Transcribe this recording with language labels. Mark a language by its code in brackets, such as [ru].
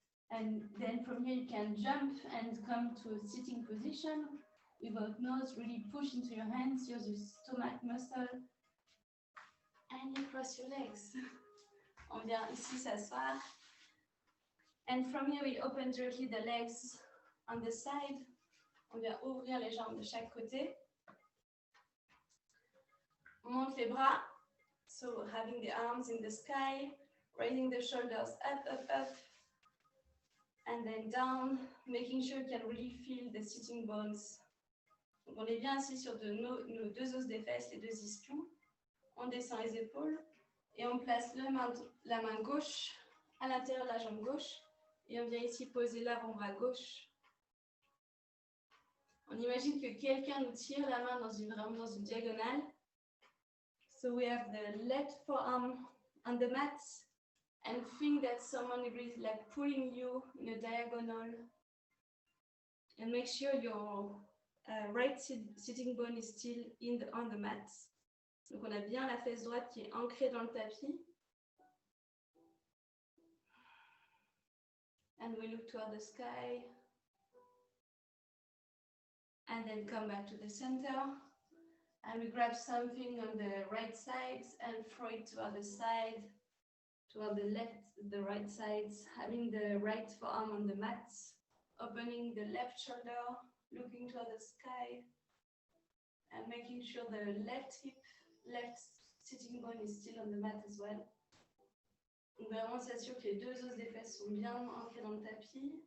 [en] And then from here you can jump and come to a sitting position without nose, really push into your hands, use your stomach muscle, and you cross your legs. [fr] On vient ici s'asseoir. [en] And from here, we open directly the legs on the side. [fr] On vient ouvrir les jambes de chaque côté. On monte les bras. [en] So having the arms in the sky, raising the shoulders up, up, up. And then down, making sure you can really feel the sitting bones. [fr] Donc on est bien assis sur nos deux os des fesses, les deux ischions. On descend les épaules. Et on place la main gauche à l'intérieur de la jambe gauche. Et on vient ici poser l'avant-bras gauche. On imagine que quelqu'un nous tire la main vraiment dans une diagonale. [en] So we have the left forearm on the mat and think that someone is like pulling you in a diagonal. And make sure your right sitting bone is still on the mat. [fr] Donc on a bien la fesse droite qui est ancrée dans le tapis. [en] And we look toward the sky. And then come back to the center. And we grab something on the right side and throw it toward the side, toward the left, the right side, having the right forearm on the mat, opening the left shoulder, looking toward the sky, and making sure the left hip, left sitting bone is still on the mat as well. [fr] On vraiment s'assure que les deux os des fesses sont bien ancrés dans le tapis.